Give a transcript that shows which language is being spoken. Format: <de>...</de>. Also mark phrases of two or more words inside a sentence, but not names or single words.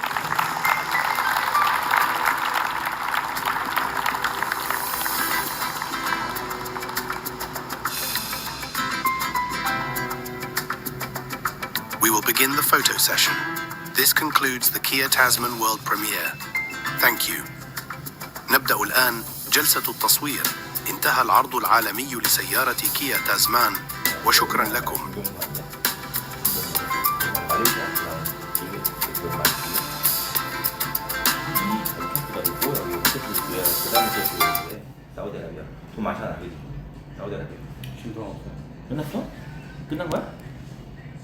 <en>We will begin the photo session. This concludes the Kia Tasman World Premiere. Thank you.</en> <ar>نبدأ الآن جلسة التصوير. انتهى العرض العالمي لسيارة كيا تازمان وشكرا لكم.</ar> <ko>사우디아라비아 돈 많잖아, 그지? 사우디아라비아. 신동 없어. 끝났어? 끝난 거야?</ko>